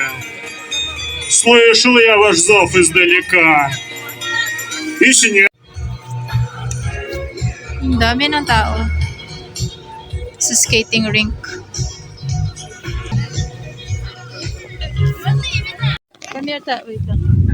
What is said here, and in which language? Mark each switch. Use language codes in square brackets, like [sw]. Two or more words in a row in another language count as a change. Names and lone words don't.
[ru] Слышал я ваш зов издалека. И снег. [tl] Ang dami ng tao sa [en] skating rink. Come here, wait lang.